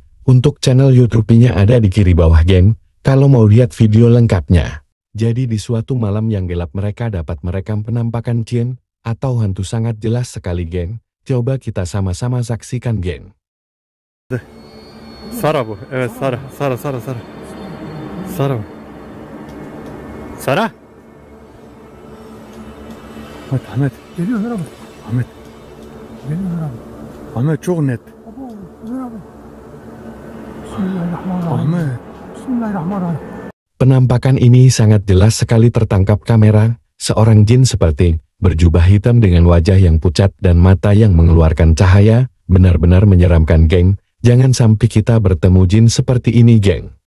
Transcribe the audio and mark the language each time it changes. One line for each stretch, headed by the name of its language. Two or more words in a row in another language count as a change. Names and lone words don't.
Indonesian: Untuk channel YouTube-nya ada di kiri bawah, geng, kalau mau lihat video lengkapnya. Jadi di suatu malam yang gelap mereka dapat merekam penampakan jin atau hantu sangat jelas sekali, geng. Coba kita sama-sama saksikan, geng.
Turkish: Sarah bu, evet Sarah. Sarah. Sarah. Ahmet. Geliyor abi. Ahmet. Geliyor abi. Ahmet çok net. Geliyor abi.
Arabic: Bismillahirrahmanirrahim.
Turkish: Ahmet.
Arabic: Bismillahirrahmanirrahim.
Indonesian: Penampakan ini sangat jelas sekali tertangkap kamera, seorang jin seperti berjubah hitam dengan wajah yang pucat dan mata yang mengeluarkan cahaya, benar-benar menyeramkan, geng. Jangan sampai kita bertemu jin seperti ini, geng.